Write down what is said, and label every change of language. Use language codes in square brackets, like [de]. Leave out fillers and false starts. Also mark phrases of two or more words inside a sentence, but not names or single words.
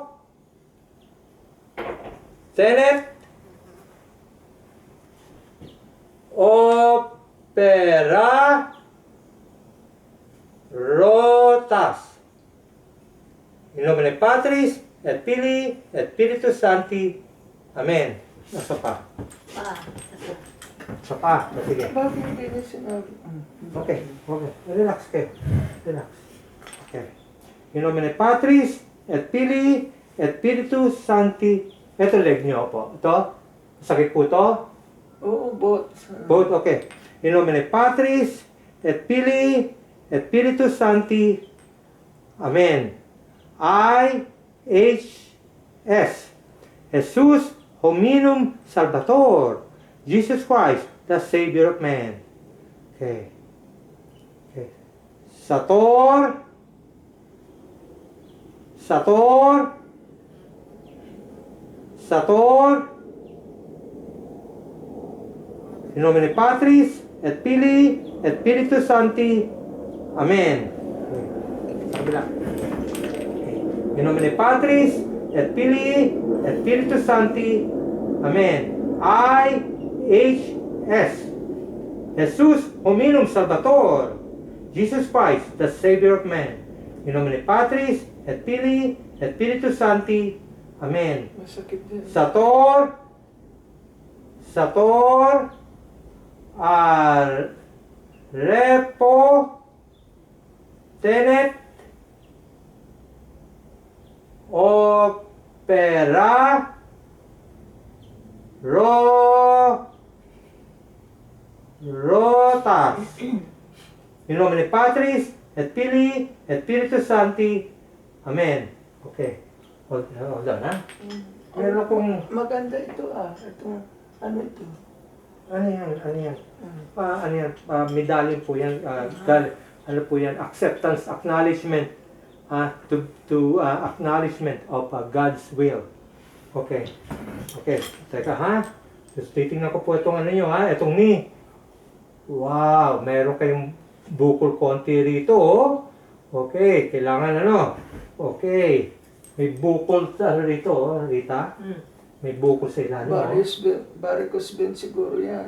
[la] Tenet. Opera. Rotas. In nomine Patris, et Filii, et Spiritus Sancti. [tl] Amen. Nasa pa? Sa pa. Sige. Bakit hindi niya sinabi? Okay. Relax kayo. Relax. Okay. [la] In nomine Patris, et Filii, et Spiritus Sancti. [tl] Ito leg niyo po. Ito? Sakit po ito? Oo, both. Both, okay. [la] In nomine Patris, et Filii, et Spiritus Sancti. Amen. I.H.S. Jesus hominum salvator. [en] Jesus Christ, the Savior of man. [la] Okay. Sator. In nomine Patris, et Filii, et Spiritus Sancti. Amen. Kabila. In nomine Patris, et Filii, et Spiritus Sancti. Amen. I.H.S. Jesus hominum salvator. Jesus Christ, the Savior of man. In nomine Patris, et Filii, et Spiritus Sancti. Amen. [tl] Masakit din. [la] Sator. Arepo. Tenet. Opera. Rotas. In nomine Patris, et Filii, et Spiritus Sancti. [en] Amen. Okay. Hold on, [tl] ha? Meron akong... Maganda ito Itong, ano ito? Ano yan? Medallion po yan. Ano po yan? [en] Acceptance, acknowledgement. To acknowledgement of God's will. [tl] Okay. Teka ha. Just titingnan ko po itong ano nyo ha. Itong knee. Wow. Meron kayong bukol konti rito oh. Okay. Kailangan ano. Okay. May bukol rito oh. Rita. May bukol sa ilalim oh. [en] Varicose vein [tl] siguro yan.